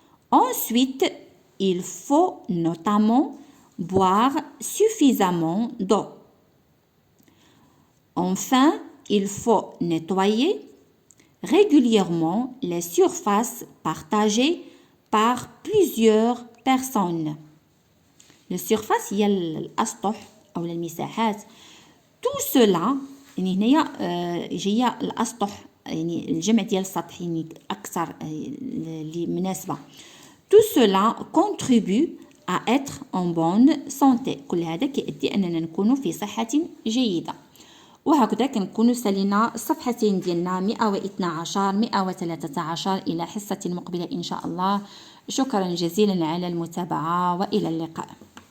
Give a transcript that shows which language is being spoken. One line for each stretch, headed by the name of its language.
French: Ensuite, il faut notamment boire suffisamment d'eau. Enfin, il faut nettoyer régulièrement les surfaces partagées par plusieurs personnes. Les surfaces
Arabic: هي الأسطح أو المساحات.
French: Tout cela
Arabic: يعني هنايا جايه الاسطح يعني الجمع ديال السطح يعني اكثر اللي مناسبه.
French: tout cela contribue à être en bonne santé.
Arabic: كل هذا كيؤدي اننا نكونوا في صحه جيده. وهكذا كنكونوا سالينا الصفحتين ديالنا 112 113 الى حصه مقبله ان شاء الله. شكرا جزيلا على المتابعه والى اللقاء.